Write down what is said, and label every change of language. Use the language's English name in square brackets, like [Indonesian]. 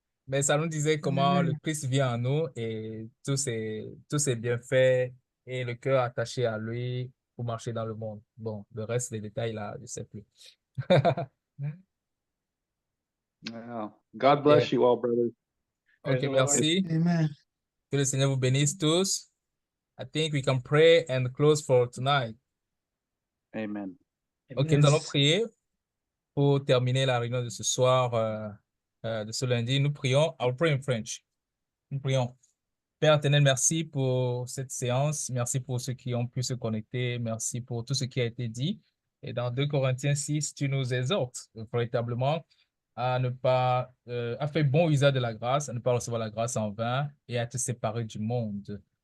[French] Mais ça nous disait comment le Christ vient en nous et tous ses bienfaits et le cœur attaché à lui pour marcher dans le monde. Bon, le reste des détails là, je ne sais plus. [English] Wow. God bless you all, brothers. [French] Ok, [English] Praise the Lord. [French] merci. [English] Amen. [French] Que le Seigneur vous bénisse tous. [English] I think we can pray and close for tonight. Amen. [French] Ok, nous allons [English] Yes. [French] prier pour terminer la réunion de ce soir, de ce lundi. Nous prions. [English] I'll pray in French. [French] Nous prions. Père éternel, merci pour cette séance. Merci pour ceux qui ont pu se connecter. Merci pour tout ce qui a été dit. Et dans 2 Corinthiens 6, tu nous exhortes véritablement à ne pas, à faire bon usage de la grâce, à ne pas recevoir la grâce en vain et à te séparer du monde.